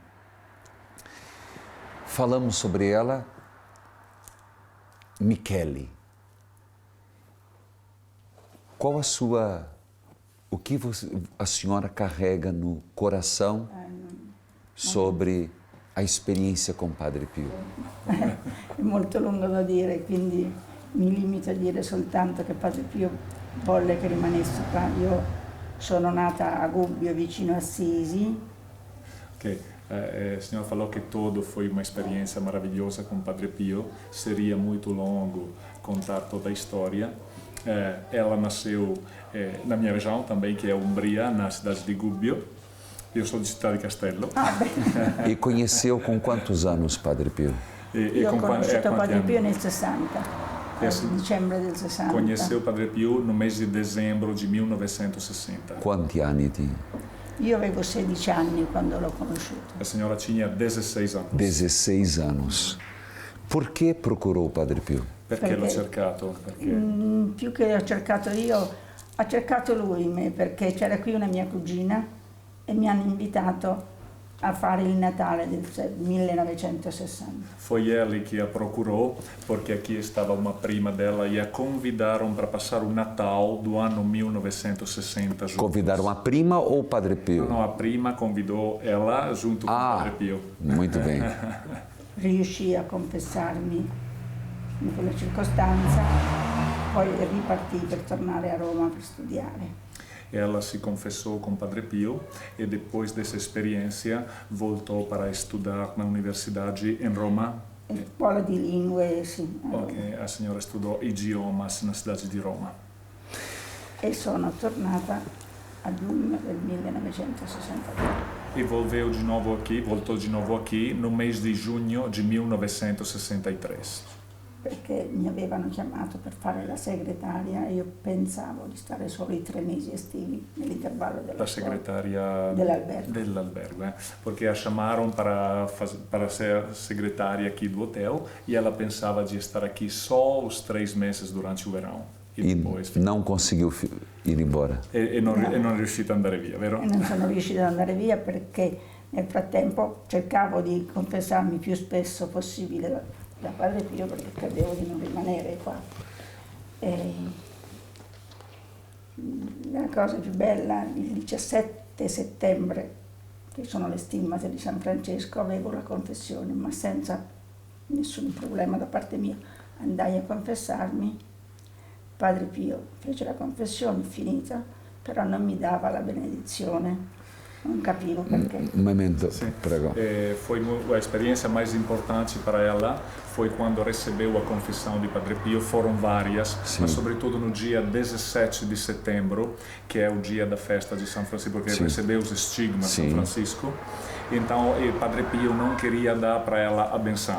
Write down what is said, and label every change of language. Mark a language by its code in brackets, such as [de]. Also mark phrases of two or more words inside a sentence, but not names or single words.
[pt] Falamos sobre ela, Michele. Qual o que a senhora carrega no coração sobre a experiência com Padre Pio? [it] È molto lungo da dire, quindi mi limito a dire soltanto che Padre Pio volle che rimanessi qua. Io sono nata a Gubbio, vicino a Assisi. [pt] O senhor falou que todo foi uma experiência maravilhosa com Padre Pio. Seria muito longo contar toda a história. Ela nasceu na minha região também, que é Umbria, na cidade de Gubbio. Eu sou de Città di Castello. E conheceu com quantos anos Padre Pio? [it] Io ho conosciuto Padre Pio nel 60. dicembre del 60. [pt] Conheceu Padre Pio no mês de dezembro de 1960. [it] Quanti anni tinha? Io avevo 16 anni quando l'ho conosciuto. [pt] A senhora tinha 16 anos. 16 anos. Por que procurou o Padre Pio? [it] Perché l'ho cercato? Perché Più che ho cercato io, ha cercato lui me, perché c'era qui una mia cugina e mi hanno invitato a fare il Natale del 1960. [pt] foi ele que a procurou, porque aqui estava uma prima dela e a convidaram para passar o Natal do ano 1960 juntos. Convidaram a prima ou o Padre Pio? Não, a prima convidou ela junto com o Padre Pio. Muito bem. [it] Riuscì a confessarmi in quella circostanza, poi ripartì per tornare a Roma per studiare. [pt] Ela se confessou com Padre Pio e depois dessa experiência voltou para estudar na universidade em Roma. [it] Scuola di lingue, sì. [pt] Ok, a senhora estudou idiomas na cidade de Roma. [it] E sono tornata a giugno del 1963. [pt] E voltou de novo aqui no mês de junho de 1963. [it] Perché mi avevano chiamato per fare la segretaria e io pensavo di stare solo i 3 mesi estivi nell'intervallo della [pt] Da secretária [it] dell'albergo. [pt] Porque a chamaram para ser secretária aqui do hotel e ela pensava de estar aqui só os 3 meses durante o verão. E depois não conseguiu ir embora. [it] E non è riuscita ad andare via, vero? E non sono riuscita ad andare via perché nel frattempo cercavo di confessarmi più spesso possibile da Padre Pio perché credevo di non rimanere qua. E la cosa più bella, il 17 settembre, che sono le stimmate di San Francesco, avevo la confessione, ma senza nessun problema da parte mia. Andai a confessarmi, Padre Pio fece la confessione, finita, però non mi dava la benedizione. Non capivo perché. [pt] Um momento, Sim. [it] prego. [pt] Foi a experiência mais importante para ela foi quando recebeu a confissão de Padre Pio. Foram várias, mas sobretudo no dia 17 de setembro, que é o dia da festa de São Francisco, porque recebeu os estigmas de São Francisco. Então, o Padre Pio não queria dar para ela a benção.